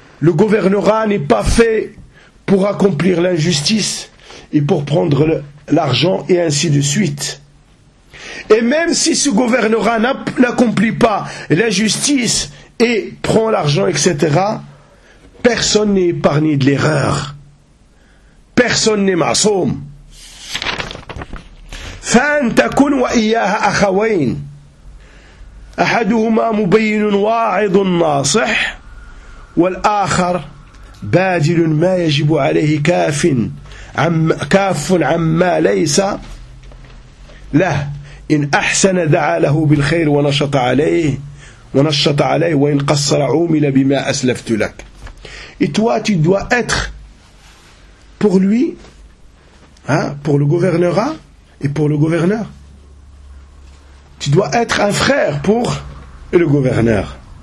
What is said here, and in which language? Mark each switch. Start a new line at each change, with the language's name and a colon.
French: Le gouvernorat n'est pas fait pour accomplir l'injustice et pour prendre l'argent et ainsi de suite. Et même si ce gouvernorat n'accomplit pas l'injustice et prend l'argent, etc., personne n'est épargné de l'erreur. Personne n'est masoum.
Arabic: فَأَنْتَ كُنْ وَإِيَّاهَ أَخَوَيْنَ أَحَدُهُمَا مُبَيِّنٌ وَاعِظٌ نَاصِحٌ والآخر باجل ما يجب عليه كاف عما ليس له إن أحسن دعا له بالخير ونشط عليه وإن قصر عومل بما أسلفت لك.
French: Et toi, tu dois être pour lui, pour le gouvernorat et pour le gouverneur. Tu dois être un frère pour le gouverneur.